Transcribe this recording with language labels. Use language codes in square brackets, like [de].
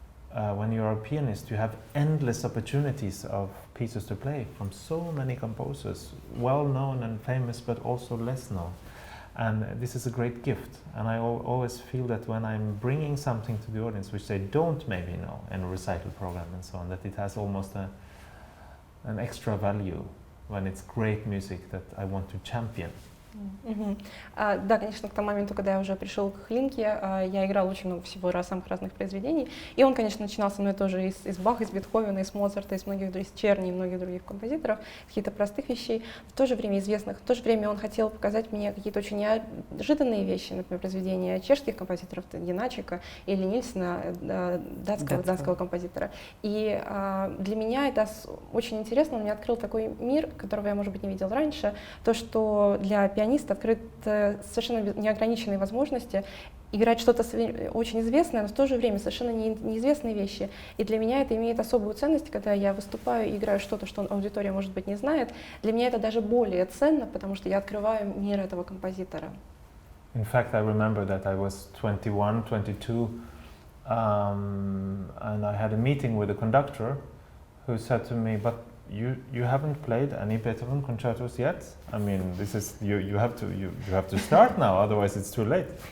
[en] When you're a pianist, you have endless opportunities of pieces to play from so many composers, well known and famous, but also less known. And this is a great gift. And I always feel that when I'm bringing something to the audience which they don't maybe know in a recital program and so on, that it has almost an extra value when it's great music that I want to champion. [ru] Да, конечно, к тому моменту, когда я уже пришел к Хлинке, я играл очень много всего самых разных произведений, и он, конечно, начинал со мной тоже из Баха, из Бетховена, из Моцарта, из многих других, Черни и многих других композиторов, каких-то простых вещей, в то же время известных. В то же время он хотел показать мне какие-то очень неожиданные вещи, например, произведения чешских композиторов, Janáčeka или Нильсена, датского композитора. И для меня это очень интересно, он мне открыл такой мир, которого я, может быть, не видел раньше, то, что для пианиста открыты совершенно неограниченные возможности играть что-то очень известное, но в то же время совершенно неизвестные вещи. И для меня это имеет особую ценность, когда я выступаю и играю что-то, что аудитория, может быть, не знает. Для меня это даже более ценно, потому что я открываю мир этого композитора. [en] In fact, I remember that I was 21, 22, and I had a meeting with a conductor who said to me, but you haven't played any Beethoven concertos yet. I mean, this is you have to start now, otherwise it's too late.